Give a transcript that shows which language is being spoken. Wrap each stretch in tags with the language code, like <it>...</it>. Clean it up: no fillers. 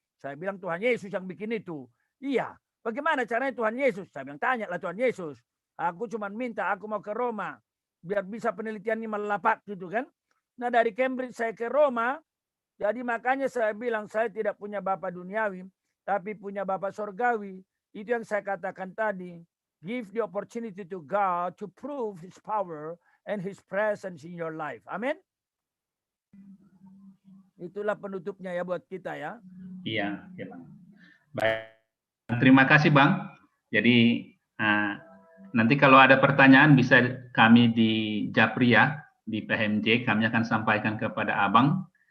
<id>Saya bilang Tuhan Yesus yang bikin itu. Iya. Bagaimana caranya Tuhan Yesus? Saya bilang tanyalah Tuhan Yesus. Aku cuma minta aku mau ke Roma. Biar bisa penelitian ini melapak gitu kan. Nah dari Cambridge saya ke Roma. Jadi makanya saya bilang saya tidak punya Bapa duniawi. Tapi punya Bapa sorgawi. Itu yang saya katakan tadi.</id> <en>Give the opportunity to God to prove His power and His presence in your life.</en> <id>Amin. Itulah penutupnya ya buat kita ya. Iya, ya Bang. Baik. Terima kasih Bang. Jadi nanti kalau ada pertanyaan bisa kami di Japri ya, di PMJ, kami akan sampaikan kepada Abang.</id>